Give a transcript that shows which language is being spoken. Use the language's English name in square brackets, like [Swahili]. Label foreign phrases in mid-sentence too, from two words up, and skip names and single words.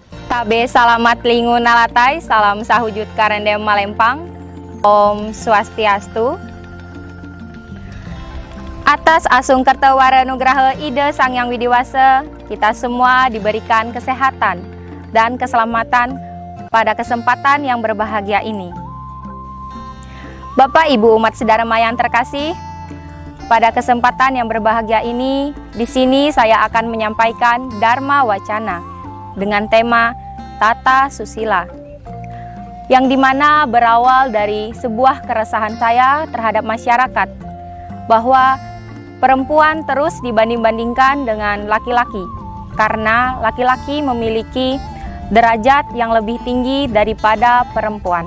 [Ngaju] Tabe salamat lingu nalatai, salam sahujud karendem malempang. [Balinese] Om Swastiastu. [Indonesian] Atas asung kertawara nugraha ide Sang Yang Widiwasa, kita semua diberikan kesehatan dan keselamatan pada kesempatan yang berbahagia ini. Bapak Ibu umat sedharma yang terkasih, pada kesempatan yang berbahagia ini, di sini saya akan menyampaikan Dharma Wacana dengan tema Tata Susila, yang dimana berawal dari sebuah keresahan saya terhadap masyarakat, bahwa perempuan terus dibanding-bandingkan dengan laki-laki, karena laki-laki memiliki derajat yang lebih tinggi daripada perempuan.